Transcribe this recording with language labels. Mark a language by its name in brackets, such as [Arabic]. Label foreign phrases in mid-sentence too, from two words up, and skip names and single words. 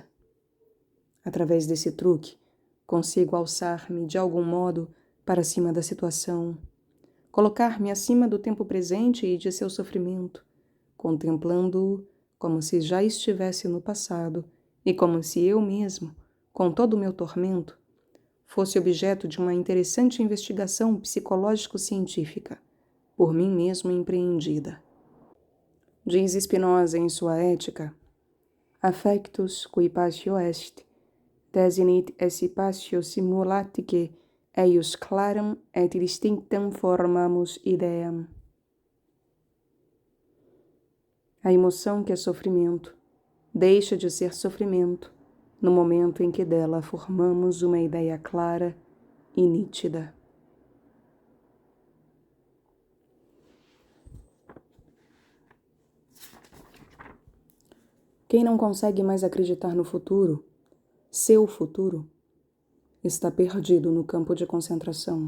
[Portuguese] Através desse truque, consigo alçar-me de algum modo para cima da situação, colocar-me acima do tempo presente e de seu sofrimento, contemplando-o como se já estivesse no passado e como se eu mesmo, com todo o meu tormento, fosse objeto de uma interessante investigação psicológico-científica, por mim mesmo empreendida. Diz Spinoza em sua Ética: [Latin] Affectus qui passio est, desinit esse passio simulatice eius claram et distinctam formamus ideam. [Portuguese] A emoção que é sofrimento deixa de ser sofrimento no momento em que dela formamos uma ideia clara e nítida. Quem não consegue mais acreditar no futuro, seu futuro, está perdido no campo de concentração.